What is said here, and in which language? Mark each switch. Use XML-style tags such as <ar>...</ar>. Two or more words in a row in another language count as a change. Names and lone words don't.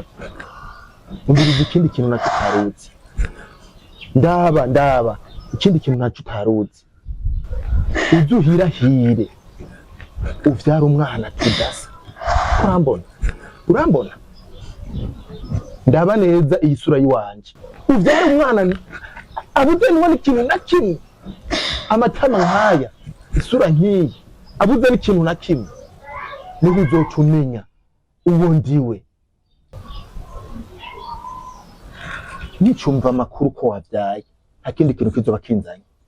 <rn>Umbiriza ikindi kintu nacyo utaruzi. Ndaba ikindi kintu nacyo utaruzi. Uzuhirahire uvyara umwana tudasa. Urambona? Ndaba neza iyi sura yiwanje. Uvyara umwana abuze nubona ikintu na kimwe, amatama nkaya, isura nk'iyi, abuze n'ikintu na kimwe, niho uzoca umenya uwo ndiwe. Nicumva amakuru ko wabyaye, nta kindi kintu kizoba kinzanye.</rn>